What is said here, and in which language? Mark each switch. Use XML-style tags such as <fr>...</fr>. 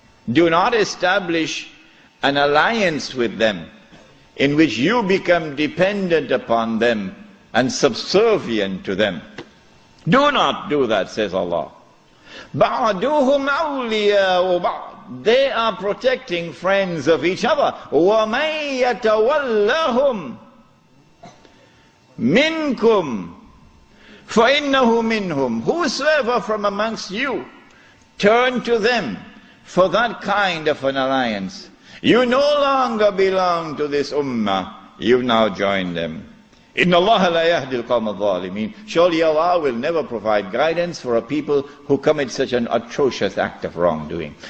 <en>Do not establish an alliance with them in which you become dependent upon them and subservient to them. Do not do that, says Allah.</en> <ar>بَعْدُهُمْ أَوْلِيَاءُ بَعْضٍ.</ar> <en>They are protecting friends of each other.</en> <ar>وَمَنْ يَتَوَلَّهُمْ minkum فَإِنَّهُ مِنْهُمْ.</ar> <en>Whosoever from amongst you turn to them for that kind of an alliance, you no longer belong to this ummah, you've now joined them.</en> <ar>إِنَّ اللَّهَ لَا يَهْدِي الْقَوْمَ الظَّالِمِينَ.</ar> <en>Surely Allah will never provide guidance for a people who commit such an atrocious act of wrongdoing.</en>